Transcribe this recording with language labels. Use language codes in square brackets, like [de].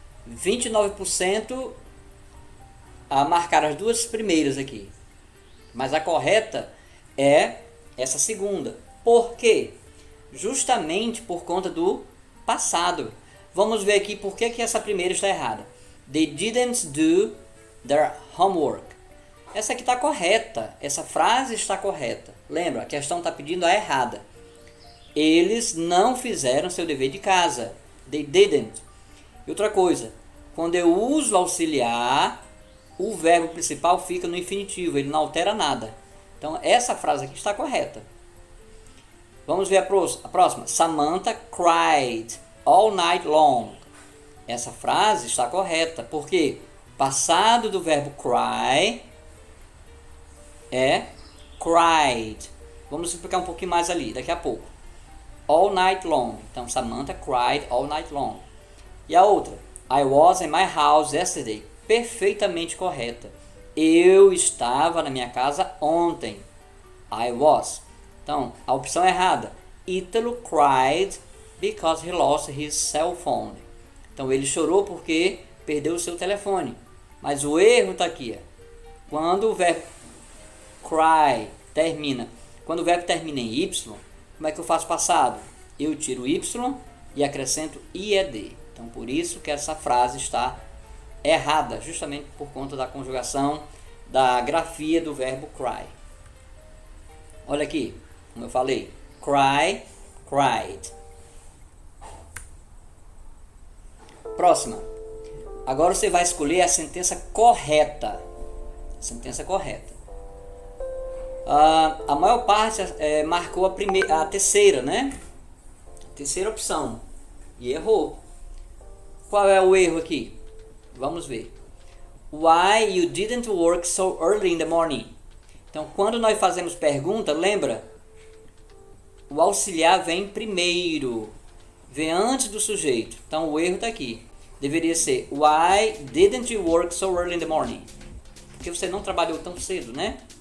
[pt] 29% a marcar as duas primeiras aqui. Mas a correta é essa segunda. Por quê? Justamente por conta do passado. Vamos ver aqui por que essa primeira está errada. [en] They didn't do their homework. [pt] Essa aqui está correta. Essa frase está correta. Lembra, a questão está pedindo a errada. Eles não fizeram seu dever de casa. [en] They didn't. [pt] E outra coisa, quando eu uso auxiliar, o verbo principal fica no infinitivo, ele não altera nada. Então essa frase aqui está correta. Vamos ver a próxima. [en] Samantha cried all night long. [pt] Essa frase está correta, porque passado do verbo cry é cried. Vamos explicar um pouquinho mais ali, daqui a pouco. [en] All night long. [pt] Então [en] Samantha cried all night long. [pt] E a outra, [en] I was in my house yesterday. [pt] Perfeitamente correta. Eu estava na minha casa ontem. [en] I was. [pt] Então, a opção errada. [en] Ítalo cried because he lost his cell phone. [pt] Então, ele chorou porque perdeu o seu telefone. Mas o erro está aqui. Quando o verbo cry termina, quando o verbo termina em Y, como é que eu faço passado? Eu tiro Y e acrescento IED. Então, por isso que essa frase está errada, justamente por conta da conjugação da grafia do verbo cry. Olha aqui, como eu falei, cry, cried. Próxima. Agora você vai escolher a sentença correta. Sentença correta. A maior parte marcou a terceira, né? Terceira opção. E errou. Qual é o erro aqui? Vamos ver. [en] Why you didn't work so early in the morning? [pt] Então, quando nós fazemos pergunta, lembra? O auxiliar vem primeiro. Vem antes do sujeito. Então, o erro está aqui. Deveria ser [en] Why didn't you work so early in the morning? [pt] Porque você não trabalhou tão cedo, né?